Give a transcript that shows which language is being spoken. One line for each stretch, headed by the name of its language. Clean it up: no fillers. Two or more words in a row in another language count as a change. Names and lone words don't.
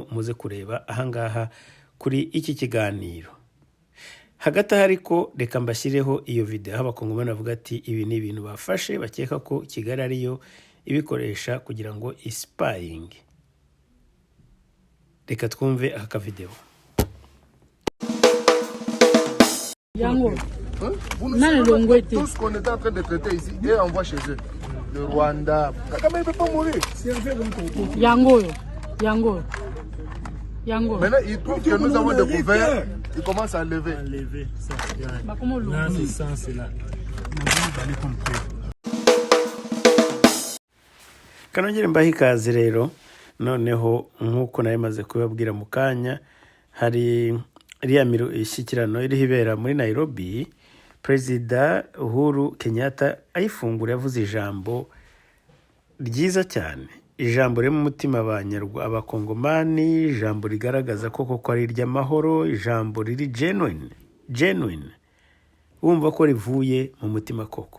Kinyarwanda: Muze kureba ahangaha kuri iki kiganiro. Hagati aho ariko reka mbashyireho iyo video aho abakongomani bavuga ati ibi ni ibintu bafashe bakeka ko Kigali ariyo ibikoresha kugira ngo spying. Reka twumve aka video.
Lingala: Yango.
French: Vous nous savez tout ce qu'on est en train de traiter ici et on voit chez eux. Le Rwanda. Kagame ne peut pas mourir.
Lingala: Yango. Yango. Yango.
French: Maintenant, il trouve que nous avons découvert. Il commence à lever. Ça. Bah, comment le Là, c'est ça, c'est là.
Kinyarwanda: Kanongere mbahe ikaze rero. Noneho nk'uko nayo maze kubabwira mu kanya, hari iriya ishyikirano iriho ibera muri Nairobi. Perezida Uhuru Kenyatta ayifungura yavuze ijambo ryiza cyane, ijambo riri mu mutima abakongomani, ijambo rigaragaza koko ari iry'amahoro, ijambo riri genuine, wumva ko rivuye mu mutima koko.